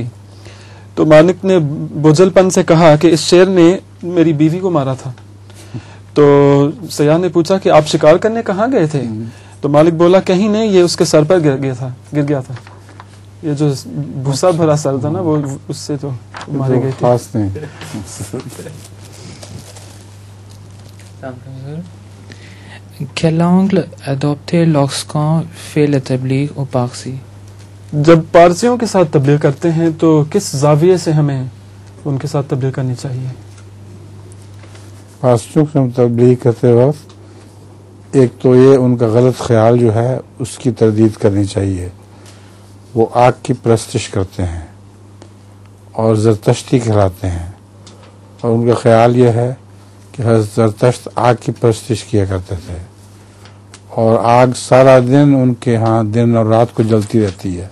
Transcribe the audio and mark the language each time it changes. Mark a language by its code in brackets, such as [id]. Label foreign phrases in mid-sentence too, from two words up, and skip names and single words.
[ur] تو مالک نے بوجھل پن سے کہا کہ اس شیر نے میری بیوی کو مارا تھا. تو سیاح نے پوچھا کہ آپ شکار کرنے کہاں گئے تھے? تو مالک بولا کہیں نہیں، یہ اس کے سر پر گر گیا تھا. یہ جو بھوسا بھرا سر تھا نا وہ اس سے تو مارے گئے تھے. خاص نہیں. [fr] Quel angle adopter lorsqu'on fait la tabligh au Parsi? [ur] جب پارسیوں کے ساتھ تبلیغ کرتے ہیں تو کس زاویے سے ہمیں ان کے ساتھ تبلیغ کرنی چاہیے? پارسیوں سے ہم تبلیغ کرتے وقت ایک تو یہ ان کا غلط خیال جو ہے اس کی تردید کرنی چاہیے. وہ آگ کی پرستش کرتے ہیں اور زرتشتی کہلاتے ہیں اور ان کا خیال یہ ہے کہ حضرت زرتشت آگ کی پرستش کیا کرتے تھے اور آگ سارا دن ان کے یہاں دن اور رات کو جلتی رہتی ہے.